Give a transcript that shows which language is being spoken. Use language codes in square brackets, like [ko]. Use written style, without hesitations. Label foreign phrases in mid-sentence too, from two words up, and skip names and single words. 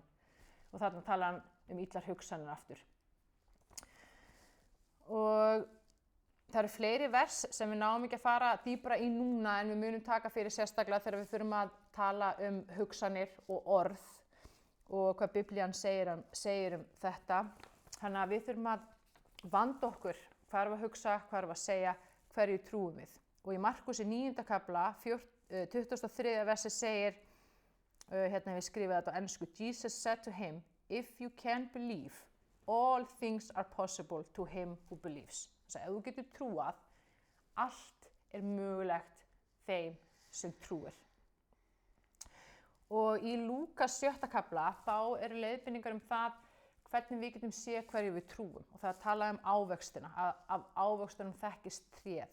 [is] Og þarna talar hann illar hugsanir aftur. Og það eru fleiri vers sem við náum ekki að fara dýpra í núna en við munum taka fyrir sérstaklega þegar við þurfum að tala hugsanir og orð og hvað Biblían segir þetta. Þannig að við þurfum að vanda okkur, hvað erum við að hugsa, hvað erum við að segja, hverju trúum við. Og í Markusi 9. kafla, 23. versi segir, hérna hef ég skrifað þetta á ensku, [en] Jesus said to him, if you can believe, all things are possible to him who believes. [is] Þess að ef þú getur trúað, allt er mögulegt þeim sem trúir. Og í Lúkas 7. kafla, þá eru leiðbeiningar það hvernig við getum séð hverju við trúum. Og það er að tala ávextina, að af ávextunum þekkist tréð.